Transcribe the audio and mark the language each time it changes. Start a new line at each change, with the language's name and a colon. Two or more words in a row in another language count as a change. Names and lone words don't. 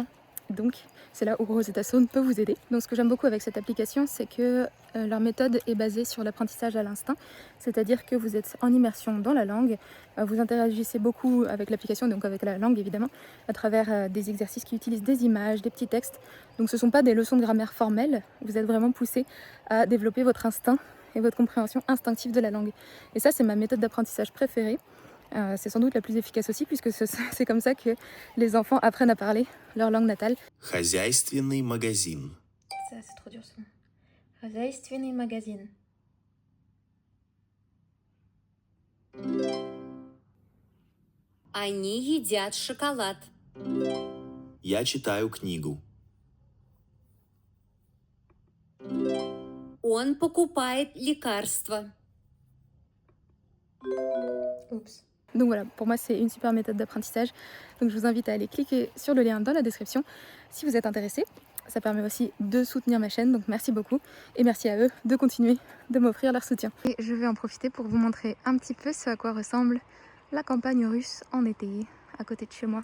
French: Donc c'est là où Rosetta Stone peut vous aider. Donc ce que j'aime beaucoup avec cette application, c'est que leur méthode est basée sur l'apprentissage à l'instinct, c'est-à-dire que vous êtes en immersion dans la langue, vous interagissez beaucoup avec l'application, donc avec la langue évidemment, à travers des exercices qui utilisent des images, des petits textes. Donc ce ne sont pas des leçons de grammaire formelles, vous êtes vraiment poussé à développer votre instinct et votre compréhension instinctive de la langue. Et ça, c'est ma méthode d'apprentissage préférée. C'est sans doute la plus efficace aussi, puisque c'est comme ça que les enfants apprennent à parler leur langue natale.
Russian: Хозяйственный магазин.
French: Ça, c'est trop dur ce nom.
Russian: Хозяйственный magazine. Они едят шоколад. Я читаю книгу. Он покупает лекарства.
French: Oups. Donc voilà, pour moi c'est une super méthode d'apprentissage. Donc je vous invite à aller cliquer sur le lien dans la description si vous êtes intéressé. Ça permet aussi de soutenir ma chaîne, donc merci beaucoup. Et merci à eux de continuer de m'offrir leur soutien. Et je vais en profiter pour vous montrer un petit peu ce à quoi ressemble la campagne russe en été, à côté de chez moi.